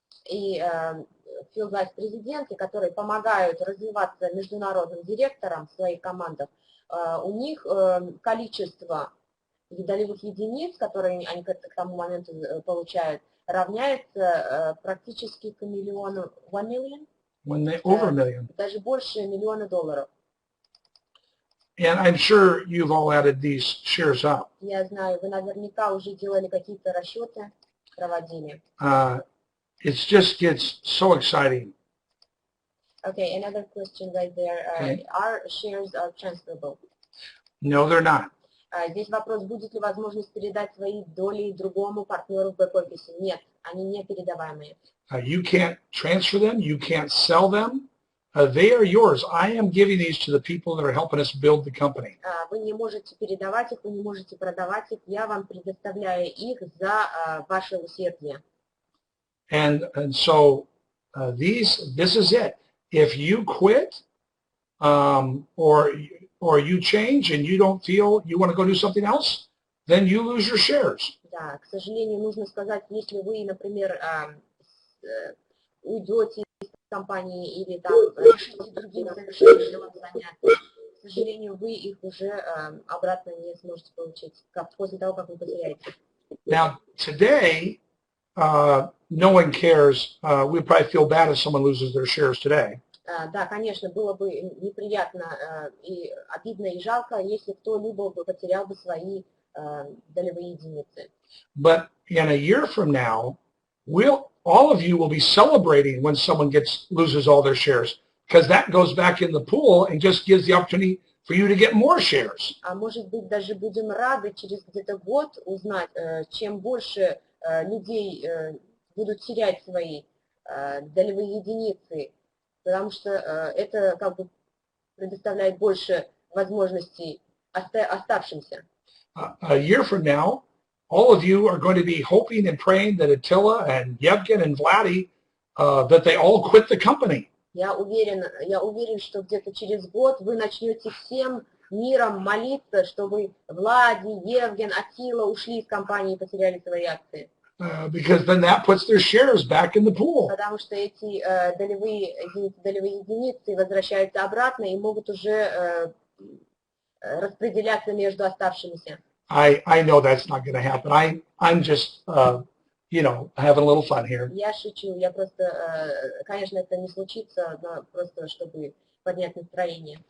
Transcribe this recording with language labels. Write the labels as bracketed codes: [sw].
[ru] И field vice президенты, которые помогают развиваться международным директорам в своих командах, у них количество долевых единиц, которые они к тому моменту получают, равняется практически к миллиону, $1 million? [en] Over $1 million. [ru] Даже больше $1 миллиона. [en] And I'm sure you've all added these shares up. [ru] Я знаю, вы наверняка уже делали какие-то расчеты, проводили. [en] It just gets so exciting. Okay, another question right there. Are shares transferable? No, they're not. [ru] Здесь вопрос, будет ли возможность передать свои доли другому партнеру в бэк-офисе? Нет, они не передаваемые. [en] You can't transfer them. You can't sell them. They are yours. I am giving these to the people that are helping us build the company. [ru] Вы не можете передавать их, вы не можете продавать их. Я вам предоставляю их за ваше усердие. [en] And so this is it. If you quit, or you change and you don't feel you want to go do something else, then you lose your shares. [ru] Да, к сожалению, нужно сказать, если вы, например, уйдете из компании или там решите другим совершенно делом заняться, к сожалению, вы их уже обратно не сможете получить после того, как вы потеряете. [en] Now today, no one cares. We probably feel bad if someone loses their shares today. [ru] Да, конечно, было бы неприятно и обидно и жалко, если кто-либо потерял бы свои долевые единицы. [en] But in a year from now, all of you will be celebrating when someone loses all their shares, because that goes back in the pool and just gives the opportunity for you to get more shares. [ru] А может быть, даже будем рады через где-то год узнать, чем больше людей будут терять свои долевые единицы, потому что это как бы предоставляет больше возможностей оставшимся. [en] A year from now, all of you are going to be hoping and praying that Attila and Yevgen and Vladi, that they all quit the company. [ru] Я уверен, что где-то через год вы начнете всем миром молиться, чтобы Влади, Евген, Аттила ушли из компании и потеряли свои акции. [en] Because then that puts their shares back in the pool. [ru] Потому что эти долевые единицы возвращаются обратно и могут уже распределяться между оставшимися. [en] I know that's not going to happen. I'm just you know, having a little fun here. [ru] Я шучу, я просто, конечно, это не случится, но просто чтобы поднять настроение.